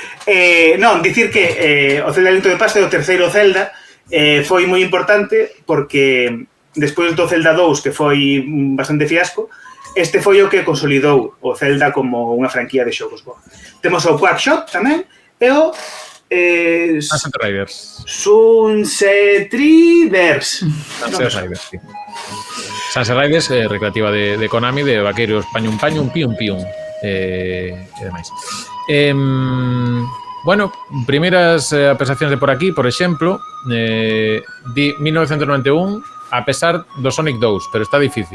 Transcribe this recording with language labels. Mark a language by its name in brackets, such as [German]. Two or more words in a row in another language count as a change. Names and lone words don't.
[Galician] Non, dicir que o Zelda Link to the Past é o terceiro Zelda, foi moi importante porque despois do Zelda 2, que foi bastante fiasco, este foi o que consolidou o Zelda como unha franquía de xogos boa. Temos o Quackshot tamén, e o Sunset Riders. Sunset Riders. Sunset Riders, sí. Sunset Riders, recreativa de Konami, de vaqueiros pañum pañum, pium pium e demais. Bueno, primeiras apreciacións de por aquí, por exemplo, di 1991, a pesar do Sonic 2, pero está difícil.